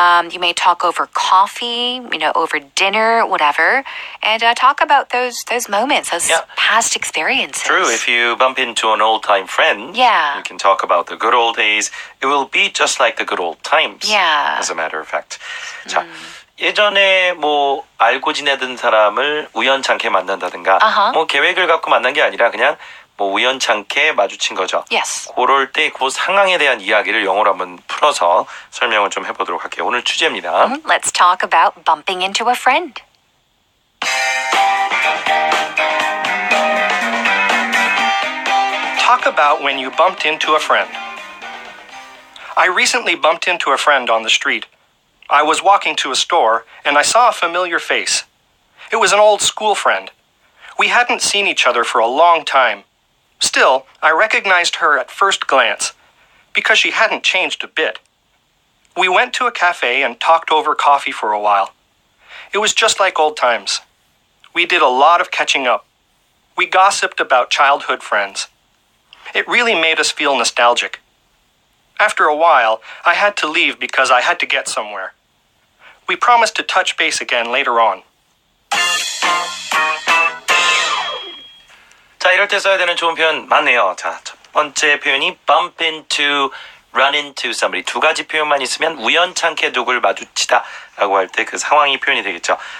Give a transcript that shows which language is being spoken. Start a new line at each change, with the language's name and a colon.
English: You may talk over coffee, you know, over dinner, whatever, and talk about those moments, those past experiences. True, if you bump into an old-time friend, you can talk about the good old days. It will be just like the good old times, as a matter of fact.
Korean: 자, 예전에 뭐 알고 지내던 사람을 우연찮게 만난다든가 뭐 계획을 갖고 만난 게 아니라 그냥 뭐 우연찮게 마주친 거죠. 그럴 때 그 상황에 대한 이야기를 영어로 한번 풀어서 설명을 좀 해보도록 할게요. 오늘 주제입니다.
English: Let's talk about bumping into a friend. Talk about when you bumped into a friend. I recently bumped into a friend on the street. I was walking to a store, and I saw a familiar face. It was an old school friend. We hadn't seen each other for a long time. Still, I recognized her at first glance, because she hadn't changed a bit. We went to a cafe and talked over coffee for a while. It was just like old times. We did a lot of catching up. We gossiped about childhood friends. It really made us feel nostalgic. After a while, I had to leave because I had to get somewhere. We promised to touch base again later on.
Korean: 자, 이럴 때 써야 되는 좋은 표현 많네요. 자, 첫 번째 표현이
English: bump into, run into somebody.
Korean: 두 가지 표현만 있으면 우연찮게 누굴 마주치다 라고 할 때 그 상황이 표현이 되겠죠.